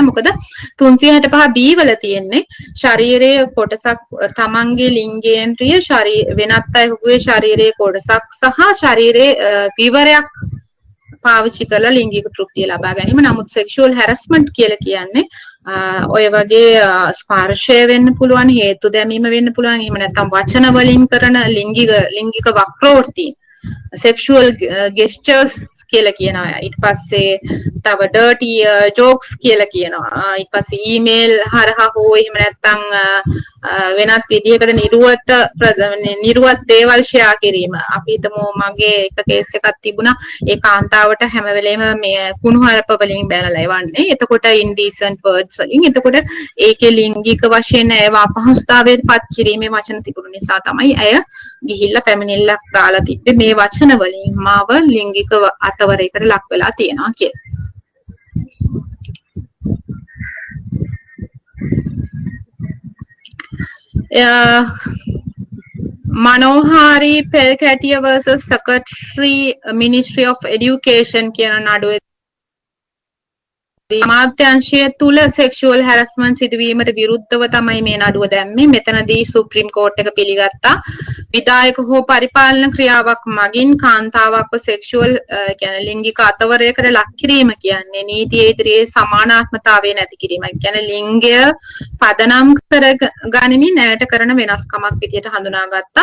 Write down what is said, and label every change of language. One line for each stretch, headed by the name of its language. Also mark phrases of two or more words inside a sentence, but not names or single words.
Sinhala: මොකද 365 B වල තියෙන්නේ ශරීරයේ කොටසක් තමන්ගේ ලිංගේන්ද්‍රිය වෙනත් අයෙකුගේ ශරීරයේ කොටසක් සහ ශරීරයේ විවරයක් පාවිච්චි කරලා ලිංගික තෘප්තිය ලබා ගැනීම. නමුත්
English: sexual harassment
Sinhala: කියලා කියන්නේ ඔය වගේ ස්පර්ශය වෙන්න පුළුවන්, හේතු දැමීම වෙන්න පුළුවන්, එහෙම නැත්නම් වචන වලින් කරන ලිංගික වක්‍රෝක්ති
English: sexual gestures
Sinhala: කියලා කියනවා. ඊට පස්සේ තව
English: dirty jokes
Sinhala: කියලා කියනවා. ඊට පස්සේ email හරහා හෝ එහෙම නැත්නම් වෙනත් විදිහකට නිර්වත් දේවල් ෂෙයා කිරීම. අපි හිතමු මගේ එක කේස් එකක් තිබුණා. ඒ කාන්තාවට හැම වෙලේම මේ කුණුහරුප වලින් බැලලා එවන්නේ. එතකොට
English: indecent words
Sinhala: වලින්. එතකොට ඒකේ ලිංගික වශයෙන් ඒව අපහසුතාවයට පත් කිරීමේ වචන තිබුණු නිසා තමයි ඇය ගිහිල්ලා පැමිණිල්ලක් දාලා තිබ්බේ මේ වචන වලින් මාව ලිංගික අතවරයකට ලක් වෙලා තියෙනවා කියලා. Manohari Pelkatia versus Secretary Ministry of Education කියන නඩුවේ අමාත්‍යාංශය තුල
English: sexual harassment
Sinhala: සිදුවීමට විරුද්ධව තමයි මේ නඩුව දැම්මේ. මෙතනදී
English: Supreme Court
Sinhala: එක පිළිගත්තා විධායක හෝ පරිපාලන ක්‍රියාවක් මගින් කාන්තාවක්ව sexual කියන්නේ ලිංගික අතවරයකට ලක් කිරීම කියන්නේ නීතියේ ඉදිරියේ සමානාත්මතාවය නැති කිරීම. කියන්නේ ලිංගය පදනම් කර ගනිමින් ඇයට කරන වෙනස්කමක් විදියට හඳුනාගත්තා.